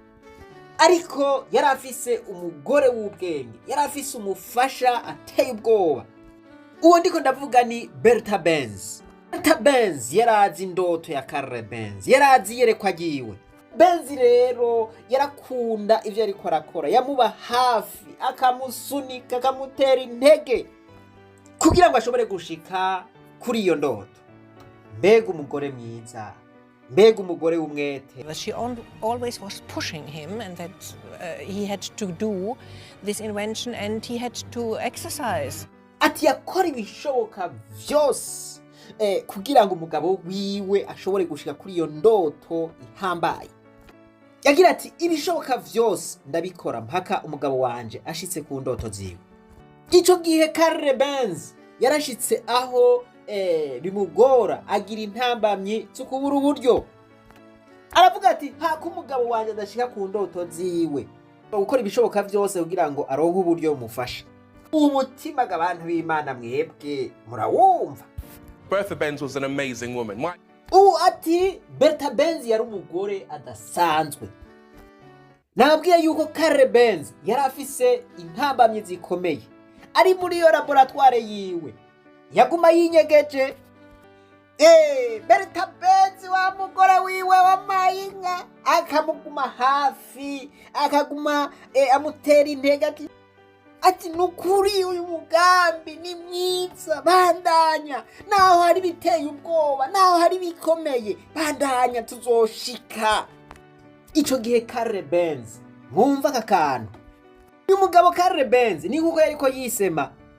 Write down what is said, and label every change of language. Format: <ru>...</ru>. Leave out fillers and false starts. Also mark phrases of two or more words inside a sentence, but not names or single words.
<rn>ariko yari afise umugore w'ubwenge yari afise umufasha ateye ubwoba uwo ndiko ndavuga ni Bertha Benz Bertha Benz yarazi indoto ya Bertha Benz yarazi yerekwa agiwe Benz rero yarakunda ivyo ariko arakora yamuba hafi akamusunika akamutera intege kugira ngo ashobore gushika kuri iyo ndoto mbega umugore mwiza mbega umugore w'umwete</rn> <en>She always was pushing him and that he had to do this invention and he had to exercise</en> <rn>ati yakora ibishoboka vyose kugira ngo umugabo wiwe ashobore gushika kuri iyo ndoto ihambaye yagira ati ibishoboka vyose ndabikora mpaka umugabo wanje ashitse ku ndoto ziwe ico gihe Bertha Benz yarashitse aho bimugora agira intambamyi zo kubura uburyo aravuga ati hako umugabo wanje adashika ku ndoto ziwe gukora ibishoboka vyose kugira ngo aronke uburyo bumufasha umutima g'abantu b'Imana mwebwe murawumva</rn> <en>Bertha Benz was an amazing woman.</en> <rn>Ati Bertha Benz yari umugore adasanzwe nabwiye yuko Bertha Benz yari afise intambamyi zikomeye ari muri iyo laboratoire yiwe yaguma yinyegeje Bertha Benz wa mugore wiwe w'amayinka akamuguma hafi akaguma amutera intege ati nukuri uyu mugambi ni mwiza bandanya naho hari biteye ubwoba naho hari bikomeye bandanya tuzoshika ico gihe Bertha Benz mwumva akakantu uyu mugabo Bertha Benz ni kuko yariko yisema</rn>